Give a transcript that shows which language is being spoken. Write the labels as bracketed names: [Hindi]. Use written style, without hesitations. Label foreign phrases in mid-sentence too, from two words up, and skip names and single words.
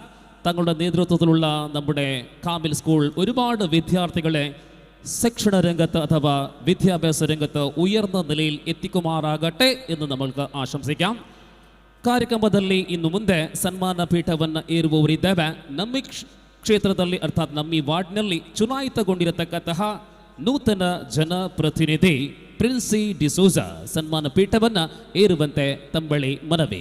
[Malayalam] തങ്ങളുടെ നേതൃത്വത്തിലുള്ള നമ്മുടെ കാമിൽ സ്കൂൾ ഒരുപാട് വിദ്യാർത്ഥികളെ ശിക്ഷണ രംഗത്ത് അഥവാ വിദ്യാഭ്യാസ രംഗത്ത് ഉയർന്ന നിലയിൽ എത്തിക്കുമാറാകട്ടെ എന്ന് നമ്മൾക്ക് ആശംസിക്കാം. [Kannada] ಕಾರ್ಯಕ್ರಮದಲ್ಲಿ ಇನ್ನು ಮುಂದೆ ಸನ್ಮಾನ ಪೀಠವನ್ನು ಏರುವವರಿದ್ದೇವೆ. ನಮ್ಮ ಕ್ಷೇತ್ರದಲ್ಲಿ ಅರ್ಥಾತ್ ನಮ್ಮ ವಾರ್ಡ್ನಲ್ಲಿ ಚುನಾಯಿತಗೊಂಡಿರತಕ್ಕಂತಹ ನೂತನ ಜನಪ್ರತಿನಿಧಿ ಪ್ರಿನ್ಸಿ ಡಿಸೋಜಾ ಸನ್ಮಾನ ಪೀಠವನ್ನ ಏರುವಂತೆ ತಂಬಳಿ ಮನವಿ.